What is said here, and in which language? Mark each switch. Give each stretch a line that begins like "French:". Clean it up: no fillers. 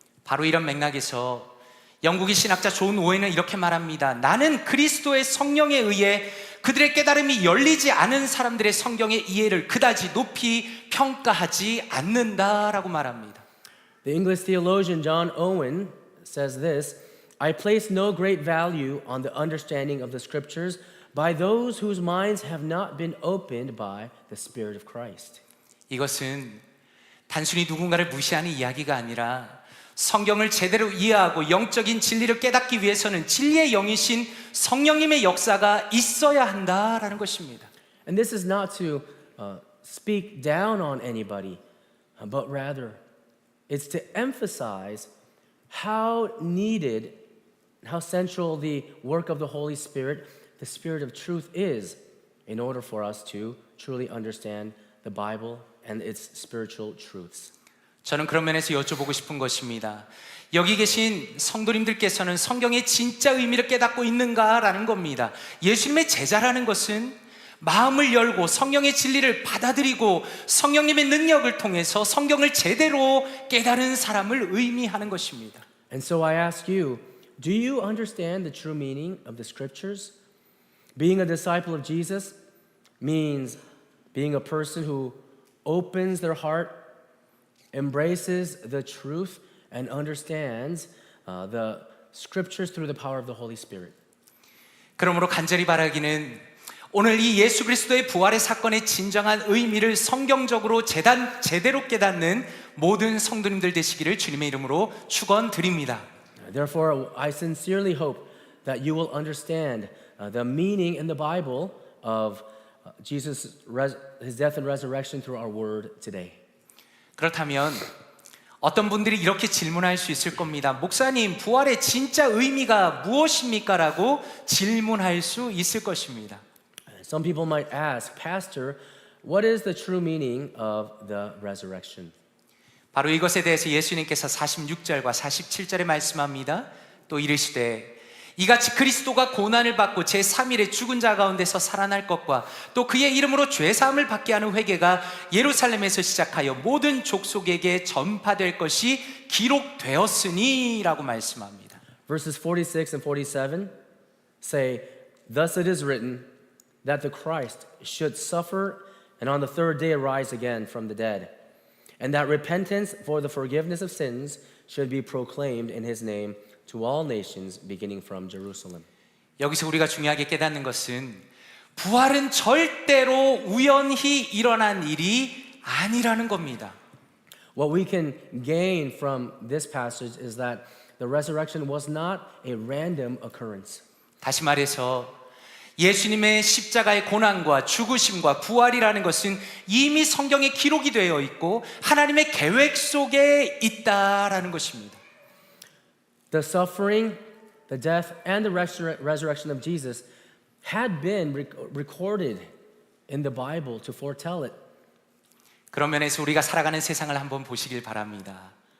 Korean: 바로 이런 맥락에서 영국의 신학자 존 오웬은 이렇게 말합니다. 나는 그리스도의 성령에 의해 그들의 깨달음이 열리지 않은 사람들의 성경의 이해를 그다지 높이 평가하지 않는다라고 말합니다.
English: The English theologian John Owen says this, I place no great value on the understanding of the scriptures by those whose minds have not been opened by the Spirit of Christ.
Korean: 이것은 단순히 누군가를 무시하는 이야기가 아니라 성경을 제대로 이해하고 영적인 진리를 깨닫기 위해서는 진리의 영이신 성령님의 역사가 있어야 한다라는 것입니다.
English: And this is not to speak down on anybody, but rather it's to emphasize how needed, how central the work of the Holy Spirit, the Spirit of truth is in order for us to truly understand the Bible and its spiritual truths.
Korean: 저는 그런 면에서 여쭤보고 싶은 것입니다. 여기 계신 성도님들께서는 성경의 진짜 의미를 깨닫고 있는가라는 겁니다. 예수님의 제자라는 것은 마음을 열고 성령의 진리를 받아들이고 성령님의 능력을 통해서 성경을 제대로 깨달은 사람을 의미하는 것입니다.
English: And so I ask you, do you understand the true meaning of the scriptures? Being a disciple of Jesus means being a person who opens their heart, embraces the truth, and understands the scriptures through the power of the Holy Spirit.
Korean: 그러므로 간절히 바라기는 오늘 이 예수 그리스도의 부활의 사건의 진정한 의미를 성경적으로 제대로 깨닫는 모든 성도님들 되시기를 주님의 이름으로 축원드립니다.
English: Therefore, I sincerely hope that you will understand the meaning in the Bible of Jesus' his death and resurrection through our word today.
Korean: 그렇다면 어떤 분들이 이렇게 질문할 수 있을 겁니다. 목사님, 부활의 진짜 의미가 무엇입니까? 라고 질문할 수 있을 것입니다.
English: Some people might ask, Pastor, what is the true meaning of the resurrection?
Korean: 바로 이것에 대해서 예수님께서 46절과 47절에 말씀합니다. 또 이르시되 이같이 그리스도가 고난을 받고 제3일에 죽은 자 가운데서 살아날 것과 또 그의 이름으로 죄사함을 받게 하는 회개가 예루살렘에서 시작하여 모든 족속에게 전파될 것이 기록되었으니 라고 말씀합니다.
English: Verses 46 and 47 say, Thus it is written that the Christ should suffer and on the third day arise again from the dead, and that repentance for the forgiveness of sins should be proclaimed in his name to all nations beginning from Jerusalem.
Korean: 여기서 우리가 중요하게 깨닫는 것은 부활은 절대로 우연히 일어난 일이 아니라는 겁니다.
English: What we can gain from this passage is that the resurrection was not a random occurrence.
Korean: 다시 말해서 예수님의 십자가의 고난과 죽으심과 부활이라는 것은 이미 성경에 기록이 되어 있고 하나님의 계획 속에 있다라는 것입니다.
English: The suffering, the death, and the resurrection of Jesus had been recorded in the Bible to foretell it.
Korean: 그런 면에서 우리가 살아가는 세상을 한번 보시길 바랍니다.